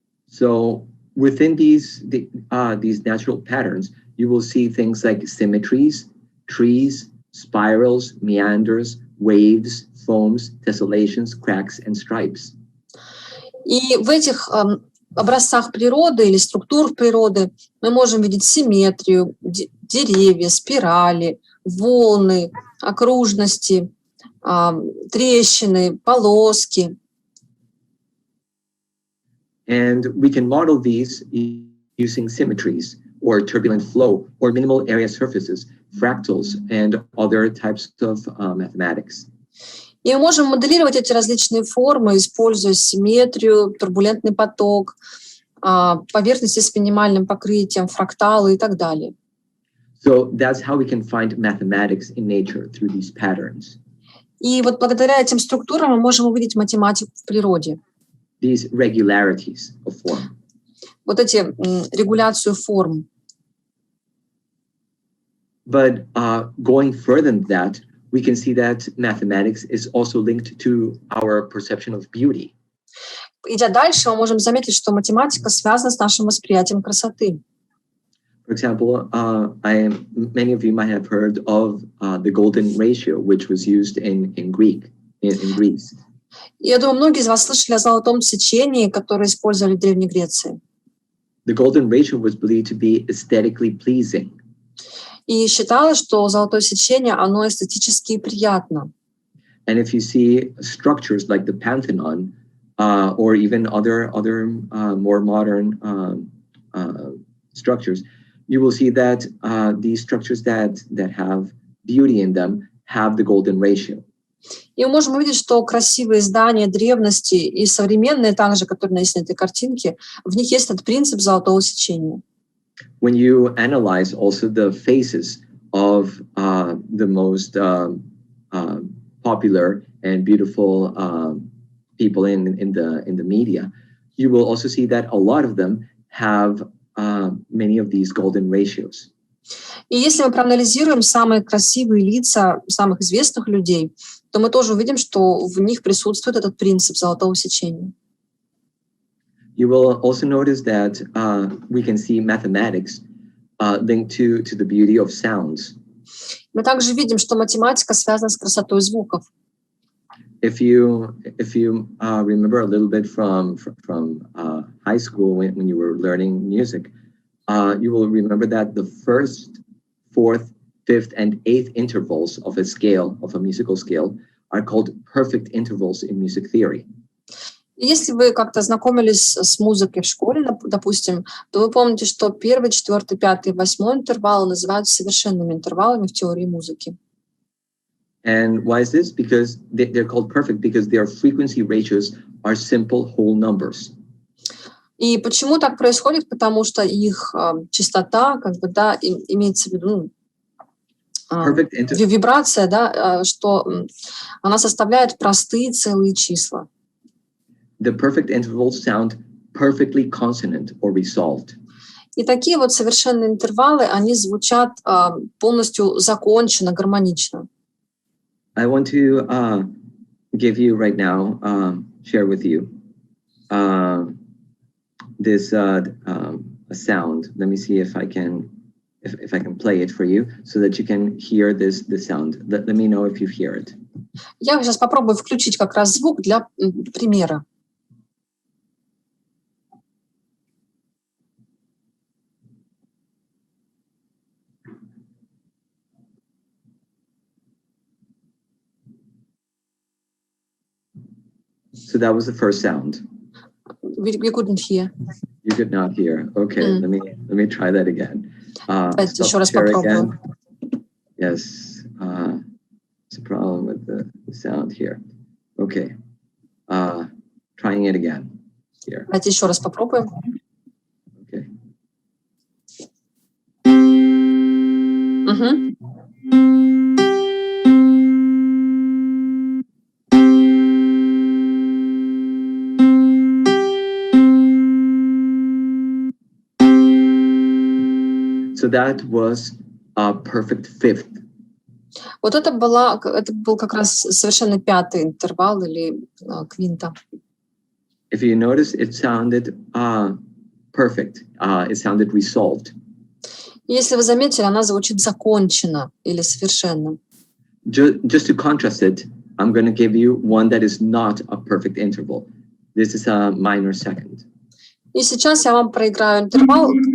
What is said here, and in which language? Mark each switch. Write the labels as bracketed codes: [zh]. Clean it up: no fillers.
[en] So within these natural patterns, you will see things like symmetries, trees, spirals, meanders, waves, foams, tessellations, cracks, and stripes. [ru] И в этих образцах природы или структур природы мы можем видеть симметрию, деревья, спирали, волны, окружности, трещины, полоски. [en] And we can model these using symmetries or turbulent flow or minimal area surfaces, fractals, and other types of mathematics. [ru] И мы можем моделировать эти различные формы, используя симметрию, турбулентный поток, поверхности с минимальным покрытием, фракталы и так далее. [en] So that's how we can find mathematics in nature, through these patterns. [ru] И вот благодаря этим структурам мы можем увидеть математику в природе. [en] These regularities of form. [ru] Вот эти регуляцию форм. [en] But going further than that, we can see that mathematics is also linked to our perception of beauty. [ru] Идя дальше, мы можем заметить, что математика связана с нашим восприятием красоты. [en] For example, many of you might have heard of the golden ratio, which was used in Greece. [ru] Я думаю, многие из вас слышали о золотом сечении, которое использовали в Древней Греции. [en] The golden ratio was believed to be aesthetically pleasing. [ru] И считалось, что золотое сечение, оно эстетически приятно. [en] And if you see structures like the Pantheon, or even other more modern structures, you will see that these structures that have beauty in them have the golden ratio. [ru] И мы можем увидеть, что красивые здания древности и современные также, которые написаны на этой картинке, в них есть этот принцип золотого сечения. [en] When you analyze also the faces of the most popular and beautiful people in the media, you will also see that a lot of them have many of these golden ratios. [ru] И если мы проанализируем самые красивые лица самых известных людей, то мы тоже увидим, что в них присутствует этот принцип золотого сечения. [en] You will also notice that we can see mathematics linked to the beauty of sounds. [ru] Мы также видим, что математика связана с красотой звуков. [en] If you remember a little bit from high school when you were learning music, you will remember that the first, fourth, fifth, and eighth intervals of a musical scale are called perfect intervals in music theory. [ru] Если вы как-то знакомились с музыкой в школе, допустим, то вы помните, что первый, четвертый, пятый, восьмой интервалы называются совершенными интервалами в теории музыки. [en] And why is this? Because they're called perfect because their frequency ratios are simple whole numbers. [ru] И почему так происходит? Потому что их частота, имеется в виду вибрация, что она составляет простые целые числа. [en] The perfect intervals sound perfectly consonant or resolved. [ru] И такие вот совершенные интервалы, они звучат полностью законченно, гармонично. [en] I want to give you right now, share with you this a sound. Let me see if I can play it for you so that you can hear this sound. Let me know if you hear it. [ru] Я сейчас попробую включить как раз звук для примера. [en] So that was the first sound. We couldn't hear. You could not hear. Okay, let me try that again. [ru] Давайте еще раз попробуем. [en] Yes, it's a problem with the sound here. Okay, trying it again. Here. [ru] Давайте еще раз попробуем. [en] Okay. So that was a perfect fifth. [ru] Вот это был как раз совершенно пятый интервал или квинта. [en] If you notice, it sounded perfect. It sounded resolved. [ru] Если вы заметили, она звучит законченно или совершенно. [en] Just to contrast it, I'm going to give you one that is not a perfect interval. This is a minor second. [ru] И сейчас я вам проиграю интервал.